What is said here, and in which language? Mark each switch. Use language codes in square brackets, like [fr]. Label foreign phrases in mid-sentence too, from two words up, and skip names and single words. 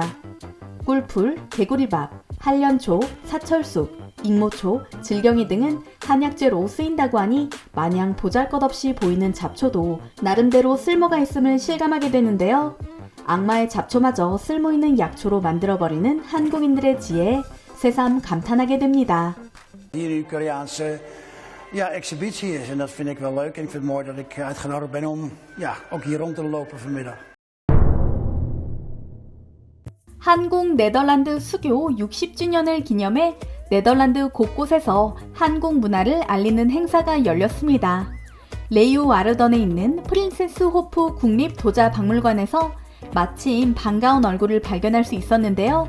[ko] 꿀풀, 개구리밥, 한련초, 사철쑥, 익모초, 질경이 등은 한약재로 쓰인다고 하니 마냥 보잘것없이 보이는 잡초도 나름대로 쓸모가 있음을 실감하게 되는데요. 악마의 잡초마저 쓸모있는 약초로 만들어버리는 한국인들의 지혜에 새삼 감탄하게 됩니다. [nl] Hier een Koreaanse exhibitie is en dat vind ik wel leuk en ik vind het mooi dat ik uitgenodigd ben om ook hier rond te lopen vanmiddag. [ko] 한국 네덜란드 수교 60주년을 기념해 네덜란드 곳곳에서 한국 문화를 알리는 행사가 열렸습니다. 레유와르던에 있는 프린세스 호프 국립도자박물관에서 마침 반가운 얼굴을 발견할 수 있었는데요.